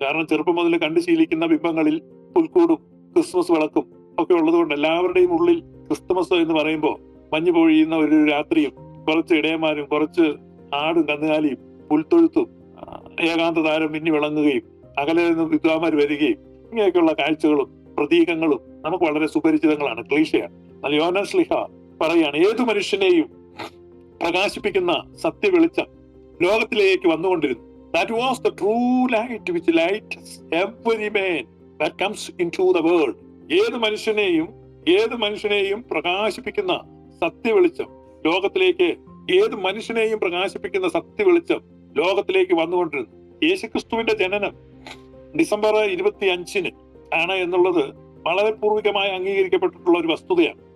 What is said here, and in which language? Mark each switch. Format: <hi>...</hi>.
<ml>കാരണം ചെറുപ്പം മുതൽ കണ്ടു ശീലിക്കുന്ന ബിംബങ്ങളിൽ പുൽക്കൂടും ക്രിസ്മസ് വിളക്കും ഒക്കെ ഉള്ളതുകൊണ്ട് എല്ലാവരുടെയും ഉള്ളിൽ ക്രിസ്തുമസ് എന്ന് പറയുമ്പോൾ മഞ്ഞു പൊഴിയുന്ന ഒരു രാത്രിയും കുറച്ച് ഇടയന്മാരും കുറച്ച് ആടും കന്നുകാലിയും പുൽത്തൊഴുത്തും ഏകാന്ത താരം മിന്നി വിളങ്ങുകയും അകലെ നിന്ന് വിദ്വാന്മാർ വരികയും ഇങ്ങനെയൊക്കെയുള്ള കാഴ്ചകളും പ്രതീകങ്ങളും നമുക്ക് വളരെ സുപരിചിതങ്ങളാണ്, ക്ലീശയാണ്. എന്നാൽ യോഹന്നാൻ ശ്ലീഹ പറയാണ്, ഏതു മനുഷ്യനെയും പ്രകാശിപ്പിക്കുന്ന സത്യവെളിച്ചം ലോകത്തിലേക്ക് വന്നുകൊണ്ടിരുന്നു.</ml> <en>That was the true light which lights every man that comes into the world.</en> <ml>ഏത് മനുഷ്യനെയും പ്രകാശിപ്പിക്കുന്ന സത്യവെളിച്ചം ലോകത്തിലേക്ക്, ഏത് മനുഷ്യനെയും പ്രകാശിപ്പിക്കുന്ന സത്യവെളിച്ചം ലോകത്തിലേക്ക് വന്നുകൊണ്ടിരുന്നു. യേശുക്രിസ്തുവിന്റെ ജനനം ഡിസംബർ 25 ആണ് എന്നുള്ളത് വളരെ പൂർവികമായി അംഗീകരിക്കപ്പെട്ടിട്ടുള്ള ഒരു വസ്തുതയാണ്.</ml>